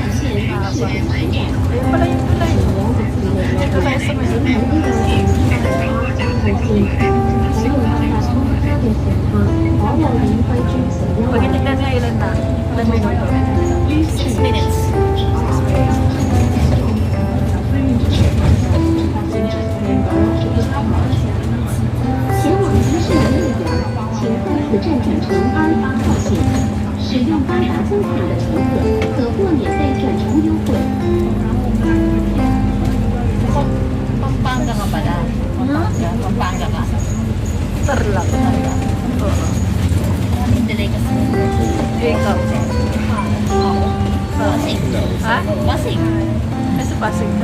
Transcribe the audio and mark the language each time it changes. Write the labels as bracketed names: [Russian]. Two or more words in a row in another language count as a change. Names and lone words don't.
[Filipino] Ayun pala yung tulay. Dito tayo sa may pag itignan niya ilan na? Ilan minuto? [English] 6 minutes. 6 minutes. [Chinese] 前往迪士尼乐园，请再次站转乘28号线。使用八达通卡的乘客可获免费转乘优惠。 [Filipino] Pampanga ka pala. Pampanga ka. Tarlac. Oo. Maraming delay kasi. Ikaw. Pasig. Ha? Pasig. Kasi Pasig ka?